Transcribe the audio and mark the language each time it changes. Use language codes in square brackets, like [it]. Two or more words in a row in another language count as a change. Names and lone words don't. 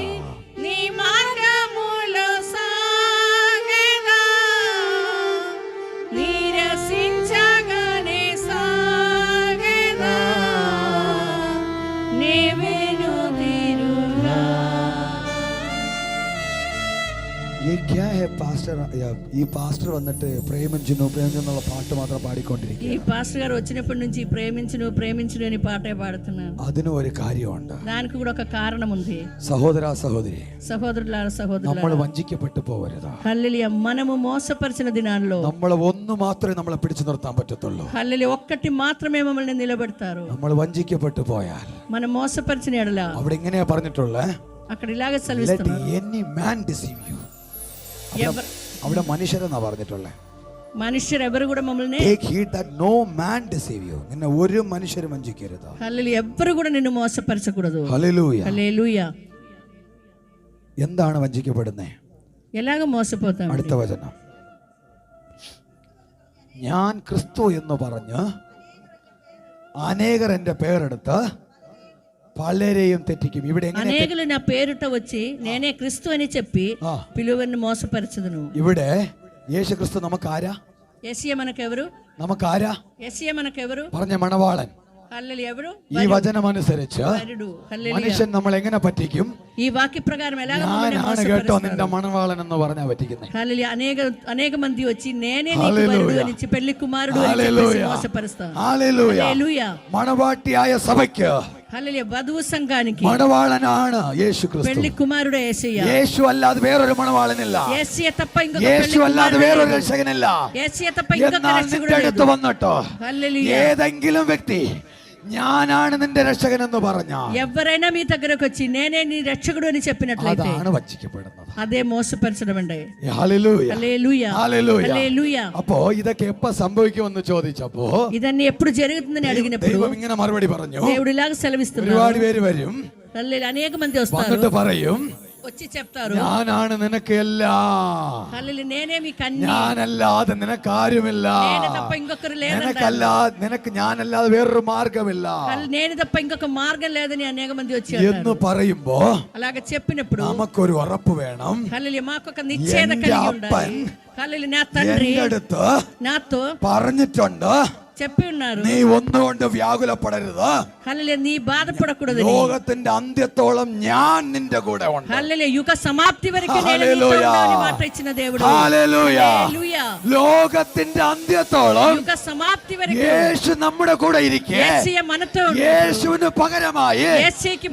[te] నీ మార్గములో సాగెదా, నిరసించగానే సాగెదా, నీ వెనుదిరుగా. [hi] ये क्या है पास्टर? [ml] ഈ പാസ്റ്റർ വന്നിട്ട് പ്രേമിഞ്ചുന്നു എന്നുള്ള പാട്ട് മാത്രം പാടിക്കൊണ്ടിരിക്കുക. [te] ఈ పాస్టర్ గారు వచ్చినప్పటి నుంచి ప్రేమించును అని పాటే పాడుతున్నాను. [ml] അതിനും ഒരു കാര്യമുണ്ട്. [te] దానికి కూడా ఒక కారణం ఉంది. [ml] സഹോദര സഹോദരി, [te] సహోదరులారా [ml] നമ്മൾ [te] సహోదరులారా, [ml] വഞ്ചിക്കപ്പെട്ടു പോകരുത്. [te] హల్లెలూయా. మనము మోసపరిచిన దినాల్లో [ml] നമ്മൾ ഒന്ന് മാത്രമേ നമ്മളെ പിടിച്ചു നിർത്താൻ പറ്റത്തുള്ളൂ. [te] హల్లెలూయా ఒక్కటి మాత్రమే మమ్మల్ని నిలబెడతారు. [ml] നമ്മൾ വഞ്ചിക്കപ്പെട്ടു പോയാൽ [te] మనం మోసపరిచిన ఎడల [ml] അവിടെ ഇങ്ങനെയാ പറഞ്ഞിട്ടുള്ളത്, [te] అక్కడ ఇలాగే [en] let [te] సెలవిస్తున్నారు, [en] any man deceive you. [ml] അവിടെ മനുഷ്യരെന്നാ പറഞ്ഞിട്ടുള്ളത്. [te] మనుష్యురెవరు కూడా మమ్మల్ని, [en] Take heed that no man deceive you. [ml] നിന്നെ ഒരു മനുഷ്യരും വഞ്ചിക്കരുത്. [te] హల్లెలూయా ఎవ్వరు కూడా నిన్ను మోసపరచకూడదు. [ml] ഹല്ലേലൂയ. [te] హల్లెలూయా. [ml] എന്താണ് വഞ്ചിക്കപ്പെടുന്നത്? [te] ఎలాగ మోసపోతాం? [ml] അടുത്ത വചനം, ഞാൻ ക്രിസ്തു എന്ന് പറഞ്ഞ് അനേകർ എന്റെ പേരെടുത്ത് പലരെയും തെറ്റിക്കും. ഇവിടെ എങ്ങനെ? [te] అనేకులు నా పేరుట వచ్చి నేనే క్రీస్తు అని చెప్పి పిలువని మోసపరచదును. [ml] ഇവിടെ യേശു ക്രിസ്തു നമുക്കാരാ? [te] యేసయ్య మనకెవరు? [ml] നമുക്കാരാ? [te] యేసయ్య మనకెవరు? [ml] പറഞ്ഞ മണവാളൻ. [te] హల్లెలూయా. ఎవరు? [ml] ഈ വചനമനുസരിച്ച് [te] వరుడు. హల్లెలూయా. [ml] മനുഷ്യൻ നമ്മൾ എങ്ങനെ പറ്റിക്കും? [te] ఈ వాక్య ప్రకారం ఎలాగ మమ్మల్ని [ml] ഞാനാണ് കേട്ടോ [te] మోసపరుస్తారు? [ml] നിന്റെ മണവാളൻ എന്ന് പറഞ്ഞാ പറ്റിക്കുന്നത്. [te] హల్లెలూయా. అనేక మంది వచ్చి నేనే నీకు హల్లెలూయా. వరుడు అని పెళ్లి కుమారుడు అని చెప్పేసి [ml] ഹല്ലേലൂയ. [te] మోసపరుస్తారు. [ml] ഹല്ലേലൂയ. [te] హల్లెలూయా. [ml] മണവാട്ടിയായ സഭയ്ക്ക് [te] హల్లెలూయా వధువు సంఘానికి [ml] മണവാളനാണ് യേശു ക്രിസ്തു. [te] పెళ్లి కుమారుడు యేసయ్య. [ml] യേശു അല്ലാതെ വേറൊരു മണവാളനില്ല. [te] యేసయ్య తప్ప ఇంకొక [ml] യേശു [te] పెళ్లి [ml] അല്ലാതെ [te] కుమారుడు [ml] വേറൊരു [te] లేడు. [ml] രക്ഷകനില്ല. [te] యేసయ్య తప్ప ఇంకొక [ml] എന്നാൽ [te] రక్షకుడు [ml] നിന്റെ അടുത്ത് [te] లేడు. [ml] വന്നിട്ടോ [te] హల్లెలూయా [ml] ഏതെങ്കിലും വ്യക്തി ഞാനാണ് നിന്റെ രക്ഷകൻ എന്ന് പറഞ്ഞ [te] ఎవరైనా మీ దగ్గరకు వచ్చి నేనే నీ రక్షకుడు అని చెప్పినట్లయితే [ml] അതാണ് വഞ്ചിക്കപ്പെടുന്നത്. [te] అదే మోసపరచడమండి. [ml] ഹല്ലേലൂയ. [te] హల్లెలూయా [ml] ഹല്ലേലൂയ. [te] హల్లెలూయా. [ml] അപ്പോ ഇതൊക്കെ എപ്പോ സംഭവിക്കുമെന്ന് ചോദിച്ചപ്പോ [te] ఇదన్నీ ఎప్పుడు జరుగుతుందని అడిగినప్పుడు [ml] ദൈവം ഇങ്ങനെ മറുപടി പറഞ്ഞു. [te] దేవుడు ఇలాగ సెలవిస్తున్నాడు. [ml] ഒരുപാട് പേര് വരും, [te] హల్లెలూయా అనేక మంది వస్తారు, [ml] വന്നിട്ട് പറയും [te] వచ్చి చెప్తారు [ml] ഞാനാണ് നിനക്ക് എല്ലാം, [te] హల్లెలూయా నేనే మీ కన్య, [ml] ഞാനല്ലാതെ നിനക്കാരുമില്ല, [te] నేను తప్ప ఇంకొకరు లేదంటారు. [ml] നിനക്ക് ഞാനല്ലാതെ വേറൊരു മാർഗമില്ല [te] నేను తప్ప ఇంకొక మార్గం లేదని అనేక మంది వచ్చి [ml] എന്ന് പറയുമ്പോ [te] అలాగ చెప్పినప్పుడు [ml] നമുക്കൊരു ഉറപ്പ് വേണം. [te] హల్లెలూయా మాకొక నిశ్చయత [ml] എന്റെ [te] కలిగి [ml] അപ്പൻ [te] ఉండాలి. హల్లెలూయా నా తండ్రి [ml] എന്റെ അടുത്ത് [te] నాతో [ml] പറഞ്ഞിട്ടുണ്ട്, [te] చెప్పి ఉన్నారు, [ml] നീ ഒന്നുകൊണ്ട് വ്യാകുലപ്പെടരുത്, [te] హల్లెలూయా నీ బాధపడకూడదు, [ml] ലോകത്തിന്റെ അന്ത്യത്തോളം ഞാൻ നിന്റെ കൂടെ ഉണ്ട്. [te] హల్లెలూయా యుగ సమాప్తి వరకు నేను నీతో హల్లెలూయా. ఉంటానని మాట ఇచ్చిన దేవుడు. [ml] ഹല്ലേലൂയ. [te] హల్లెలూయా. [ml] ലോകത്തിന്റെ അന്ത്യത്തോളം [te] యుగ సమాప్తి వరకు [ml] യേശു നമ്മുടെ കൂടെ ഇരിക്കെ [te] యేసయ్య మనతో ఉంటాడు. [ml] യേശുവിന് പകരമായി [te] యేసయ్యకి